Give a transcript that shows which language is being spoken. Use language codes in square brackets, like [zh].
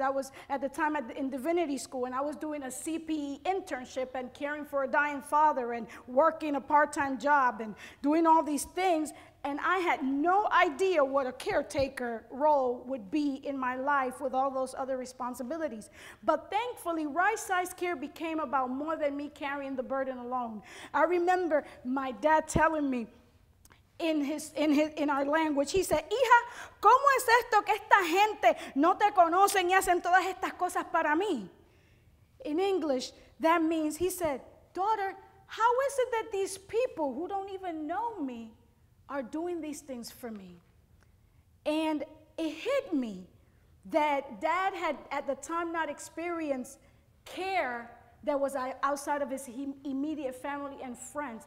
[en] I was at the time in divinity school, and I was doing a CPE internship and caring for a dying father and working a part-time job and doing all these things. And I had no idea what a caretaker role would be in my life with all those other responsibilities. But thankfully, right-sized care became about more than me carrying the burden alone. I remember my dad telling me in our language, he said, [es] hija, ¿cómo es esto que esta gente no te conocen y hacen todas estas cosas para mí? [en] In English, that means, he said, daughter, how is it that these people who don't even know me are doing these things for me? And it hit me that Dad had at the time not experienced care that was outside of his immediate family and friends.